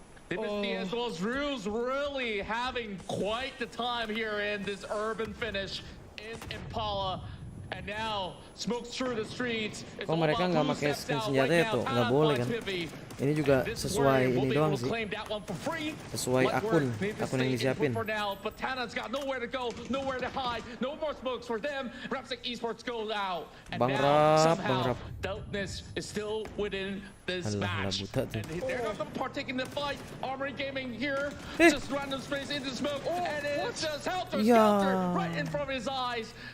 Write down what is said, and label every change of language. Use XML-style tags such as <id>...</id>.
<en>As well as Rules really having quite the time here in this urban finish in Impala. And now smokes through the streets.</en> <id>Kok mereka nggak pakai skin senjata itu? Nggak boleh kan? Ini juga sesuai ini doang sih. Sesuai akun yang disiapin.</id> <en>But Tana's got nowhere to go, nowhere to hide, no more smokes for them. Esports goes out. And</en> <id>Bang</id> <en>now Rap. somehow Dopeness is still within this match. And they're not going to partake in the fight. Armory Gaming here, just random space into smoke, and it's just helter skelter right in front of his eyes.</en>